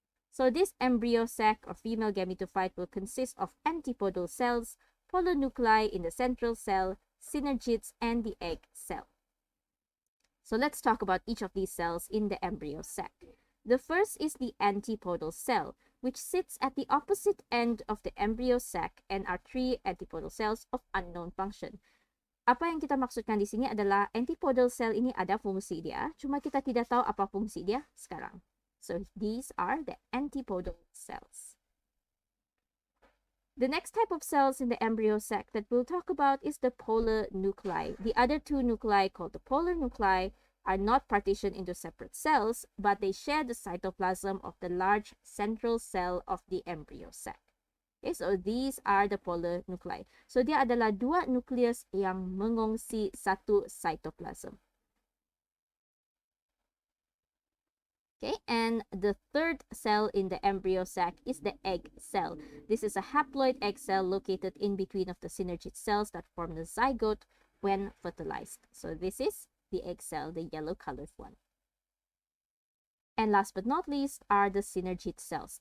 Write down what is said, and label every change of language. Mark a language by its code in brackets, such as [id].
[en] So, this embryo sac or female gametophyte will consist of antipodal cells, polynuclei in the central cell, synergids, and the egg cell. So, let's talk about each of these cells in the embryo sac. The first is the antipodal cell, which sits at the opposite end of the embryo sac and are 3 antipodal cells of unknown function. [ms] Apa yang kita maksudkan di sini adalah antipodal cell ini ada fungsi dia, cuma kita tidak tahu apa fungsi dia sekarang. [en] So these are the antipodal cells. The next type of cells in the embryo sac that we'll talk about is the polar nuclei. The other 2 nuclei called the polar nuclei are not partitioned into separate cells, but they share the cytoplasm of the large central cell of the embryo sac. Okay, so these are the polar nuclei. [ms] So dia adalah dua nukleus yang mengongsi satu cytoplasm. [en] Okay, and the third cell in the embryo sac is the egg cell. This is a haploid egg cell located in between of the synergid cells that form the zygote when fertilized. So this is the egg cell, the yellow colored one. And last but not least are the synergid cells.